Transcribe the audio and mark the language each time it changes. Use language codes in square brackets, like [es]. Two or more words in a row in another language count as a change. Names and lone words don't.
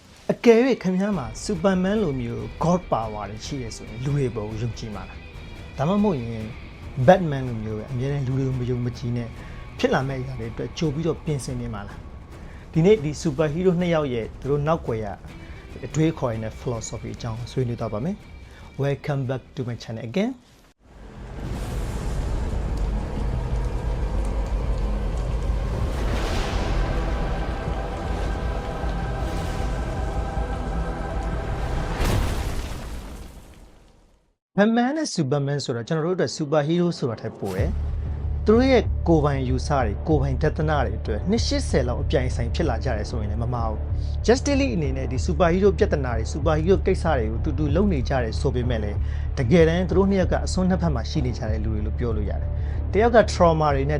[my] အကယ်၍ခင်ဗျားမှာစူပါမန်လိုမျိုး [en] God power [my] တွေရှိရဆိုရင်လူတွေပေါ်ကိုယုံကြည်မှာလားဒါမှမဟုတ်ရင် Batman လိုမျိုးပဲအများနဲ့လူတွေကိုမယုံမကြည်နဲ့ဖြစ်လာမယ့်အရာတွေအတွက်ကြိုပြီးတော့ပြင်ဆင်နေမှာလားဒီနေ့ဒီ [en] super hero [my] နှစ်ယောက်ရဲ့သူတို့နောက်ွယ်ရအတွေးခေါ်ရတဲ့ philosophy အကြောင်းဆွေးနွေးတော့ပါမယ် [en] Welcome back to my channel again [my] Batman နဲ့ Superman ဆိုတော့ကျွန်တော်တို့အတွက် [en] super hero [my] ဆိုတာထက်ပိုတယ်သူတို့ရဲ့ကိုယ်ပိုင်ယူဆတွေကိုယ်ပိုင်ဒသနာတွေအတွက်နှစ်80လောက်အပြိုင်ဆိုင်ဖြစ်လာကြတယ်ဆိုရင်လည်းမမှားဘူး Justice League အနေနဲ့ဒီ [en] super hero [my] ပြဿနာတွေ [en] super hero [my] ကိစ္စတွေကိုတူတူလုပ်နေကြတယ်ဆိုပေမဲ့လည်းတကယ်တမ်းသူတို့နှစ်ယောက်ကအစွန်းနှစ်ဖက်မှာရှိနေကြတဲ့လူတွေလို့ပြောလို့ရတယ်တယောက်က trauma တွေနဲ့